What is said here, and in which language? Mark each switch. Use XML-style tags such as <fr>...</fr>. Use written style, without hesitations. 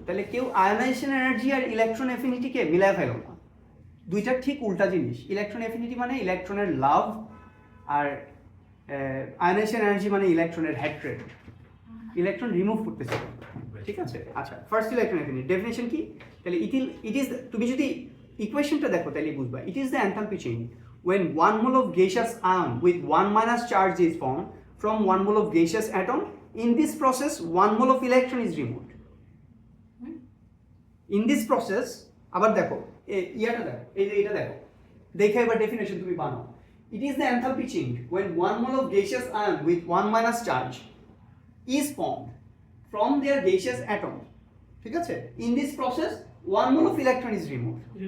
<bn>তাহলে কেউ ionisation energy আর electron এফিনিটিকে মিলায় ফেলো না, দুইটা ঠিক উল্টা জিনিস। ইলেকট্রন এফিনিটি মানে ইলেকট্রনের লাভ, আর আয়োনাইজেশন এনার্জি মানে ইলেকট্রনের হ্যাট্রেড, ইলেকট্রন রিমুভ করতেছে। ঠিক আছে? আচ্ছা, ফার্স্ট ইলেকট্রন এফিনিটি ডেফিনেশন কি? তাহলে ইট ইজ, তুমি যদি ইকুয়েশনটা দেখো তাহলে বুঝবা।</bn> <en>It is the enthalpy change when 1 mole of gaseous ion with 1- charge is formed from 1 mole of gaseous atom. In this process 1 mole of electron is removed. In this process</en> <bn>আবার দেখো ইয়াটা দেখো, এটা দেখো, দেখে এবার ডেফিনেশন তুমি বানাও।</bn> <en>It is the enthalpy change when 1 mole of gaseous ion with 1- charge is formed from their gaseous atom.</en> <bn>ঠিক আছে?</bn> <en>In this process 1 mole of electron is removed.</en>